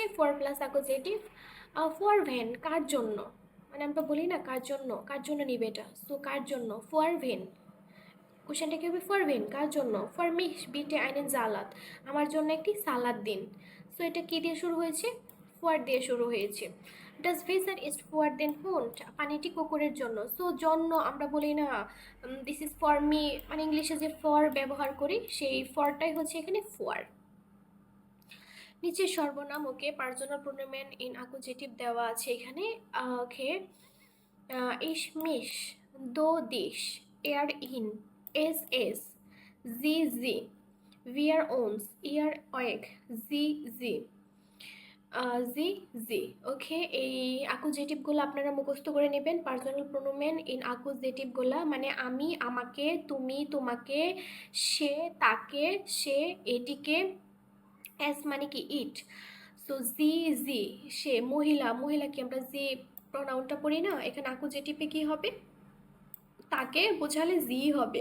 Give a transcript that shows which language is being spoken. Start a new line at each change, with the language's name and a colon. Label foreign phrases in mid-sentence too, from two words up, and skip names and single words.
German: für plus Akkusativ, für wen
Bangla: কার জন্য, মানে আমরা বলি না কার জন্য, কার জন্য নিবে এটা, সো কার জন্য,
German: für wen,
Bangla: কোশ্চেনটা কি হবে,
German: für wen
Bangla: কার জন্য,
German: für mich bitte einen Salat,
Bangla: আমার জন্য একটি সালাদ দিন। সো এটা কি দিয়ে শুরু হয়েছে, ফর দিয়ে শুরু হয়েছে।
German: Das Wasser ist für den Hund,
Bangla: পানিটি কুকুরের জন্য। সো জন্য আমরা বলি না
English: this is for me,
Bangla: মানে ইংলিশে যে ফর ব্যবহার করি সেই ফরটাই হচ্ছে এখানে ফর। নিচে সর্বনাম, ওকে,
English: personal pronoun in accusative
Bangla: দেওয়া আছে এখানে। ওকে,
German: ich mich, du dich, er ihn, es es, sie sie, wir uns, ihr euch, sie sie, sie sie.
Bangla: ওকে, এই অ্যাকুজেটিভগুলো আপনারা মুখস্থ করে নেবেন।
German: Personal Pronomen
Bangla: ইন অ্যাকুজেটিভগুলো মানে আমি, আমাকে, তুমি, তোমাকে, সে, তাকে, সে, এটিকে, এস মানে কি ইট, সো
German: sie sie,
Bangla: সে, মহিলা, মহিলাকে আমরা জি প্রোনাউনটা পড়ি না, এখানে অ্যাকুজেটিভে কি হবে, তাকে বোঝালে জি হবে।